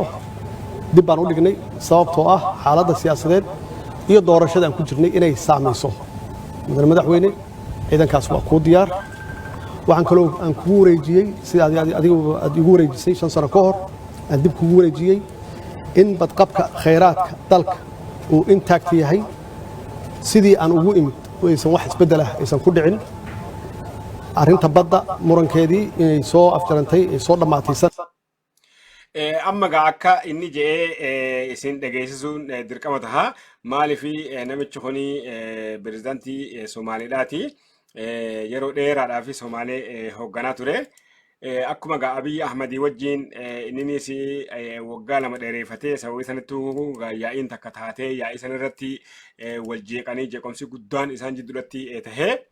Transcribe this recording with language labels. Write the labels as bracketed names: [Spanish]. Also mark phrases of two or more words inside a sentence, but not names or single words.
[Somali] dib baan u dhignay sababtoo ah xaaladda siyaasadeed iyo doorashada aan ku jirnay inay saamayso mudane madaxweyne ciidankaas waa kuu diyaar waxaan kaloo aan kugu wareejiyey sida adigu aad igu wareejisay 5 sano ka hor aan dib kugu wareejiyey in badqabka khayraadka dalka uu intact yahay sidii aan ugu imid aysan wax isbeddel ah aysan ku dhicin arrinta badda murankeedii inay soo afjarantay ay soo dhammaatay [Oromo] amma akka inni jedhee isin dhageessisuun dirqama taha maaliifi namichi kuni pirezidaantii Somaaliidhaati yeroo dheeraadhaaf Somaalee hoogganaa ture akkuma gaa Abiy Ahmadii wajjin inninis waggaa 2 dheereeffatee sababii sanattuu yaa'iin takka taatee yaa'ii sanarratti wal jeeqanii jeequmsi guddaan isaan jidduudhatti tahee